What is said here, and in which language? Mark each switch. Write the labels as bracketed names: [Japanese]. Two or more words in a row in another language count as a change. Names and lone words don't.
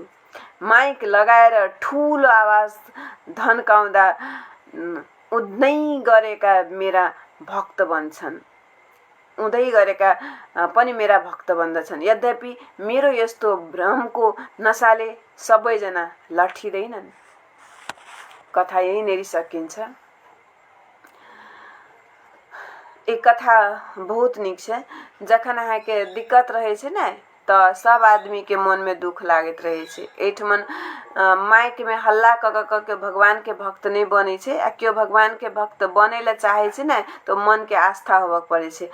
[Nepali] माइक लगाएर ठुलो आवाज धन्काउँदा उड्नै गरेका मेरा भक्त बन्छन्। उदै गरेका पनि मेरा भक्त बन्दछन्। यद्यपि मेरो यस्तो भ्रमको नसाले सबैजना लठिँदैनन्। कथा यहीँनेरि सकिन्छ। [Maithili] एक कथा बहुत निक छै। जखन अहाँके दिक्कत रहै छै ने तऽ सब आदमी के मन में दुख लागत रहे छै। एठमन माइक में हल्ला क के भगवान के भक्त नहीं बने छै। आ क्यों भगवान के भक्त बने ला चाहे छै ने तो मन के आस्था होबक पड़े छै।